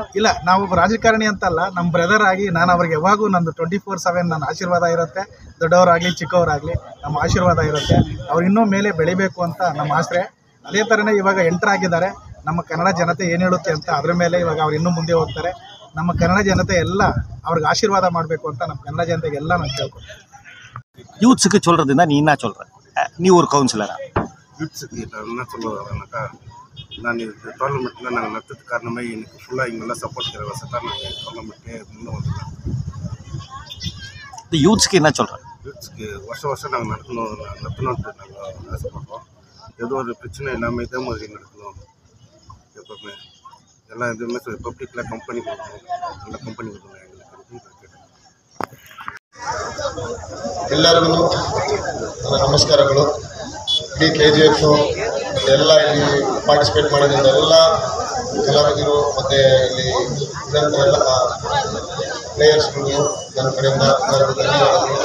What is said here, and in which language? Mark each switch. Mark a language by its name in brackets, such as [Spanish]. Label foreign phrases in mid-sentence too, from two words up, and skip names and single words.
[Kannada] ಇಲ್ಲ, ನಾವೊಬ್ಬ ರಾಜಕಾರಣಿ ಅಂತಲ್ಲ, ನಮ್ಮ ಬ್ರದರ್ ಆಗಿ ನಾನು ಅವ್ರಿಗೆ ಯಾವಾಗೂ ನಂದು 24/7 ನನ್ನ ಆಶೀರ್ವಾದ ಇರುತ್ತೆ. ದೊಡ್ಡವರಾಗಲಿ ಚಿಕ್ಕವರಾಗಲಿ ನಮ್ಮ ಆಶೀರ್ವಾದ ಇರುತ್ತೆ. ಅವ್ರು ಇನ್ನೂ ಮೇಲೆ ಬೆಳಿಬೇಕು ಅಂತ ನಮ್ಮ ಆಸೆ. ಅದೇ ಥರನೇ ಇವಾಗ ಎಂಟರ್ ಆಗಿದ್ದಾರೆ. ನಮ್ಮ ಕನ್ನಡ ಜನತೆ ಏನು ಹೇಳುತ್ತೆ ಅಂತ ಅದ್ರ ಮೇಲೆ ಇವಾಗ ಅವ್ರು ಇನ್ನೂ ಮುಂದೆ ಹೋಗ್ತಾರೆ. ನಮ್ಮ ಕನ್ನಡ ಜನತೆ ಎಲ್ಲ ಅವ್ರಿಗೆ ಆಶೀರ್ವಾದ ಮಾಡಬೇಕು ಅಂತ ನಮ್ಮ ಕನ್ನಡ ಜನತೆಗೆಲ್ಲ ನಾನು ಕೇಳ್ಕೊತೀನಿ. [Tamil] யூத்ஸுக்கு சொல்கிறதுனா நீ என்ன சொல்கிற? நீ ஒரு கவுன்சிலரா? யூத்ஸுக்கு என்ன சொல்லுவாங்கன்னாக்கா, நான் இந்த டோர்னமெண்ட்டில் நாங்கள் நடத்துறதுக்கு காரணமே எனக்கு ஃபுல்லாக இங்கெல்லாம் சப்போர்ட் தர வசதி நாங்கள் டோர்னமெண்ட்டே இன்னும் வந்துடலாம். இந்த யூத்ஸுக்கு என்ன சொல்கிறேன்? யூத்ஸுக்கு வருஷம் நாங்கள் நடத்தணுன்ட்டு நாங்கள் ஆசைப்படுறோம். ஏதோ ஒரு பிரச்சனை இல்லாமல் இதே மாதிரி நடத்தணும். எப்போவுமே எல்லா இதுவுமே பப்ளிக்கில் கம்பெனி கொடுக்கணும், நல்ல கம்பெனி கொடுக்கணும் எங்களுக்கு. [Kannada] ಎಲ್ಲರಿಗೂ ನನ್ನ ನಮಸ್ಕಾರಗಳು. ಇಡೀ KGF ಎಲ್ಲ ಇಲ್ಲಿ ಪಾರ್ಟಿಸಿಪೇಟ್ ಮಾಡೋದ್ರಿಂದ ಎಲ್ಲ ಕಲಾವಿದರು ಮತ್ತು ಇಲ್ಲಿ ಇದ್ದಂಥ ಎಲ್ಲ ಪ್ಲೇಯರ್ಸ್ಗಳು ನನ್ನ ಕಡೆಯಿಂದ ಎಲ್ಲರಿಗೂ ಧನ್ಯವಾದಗಳು.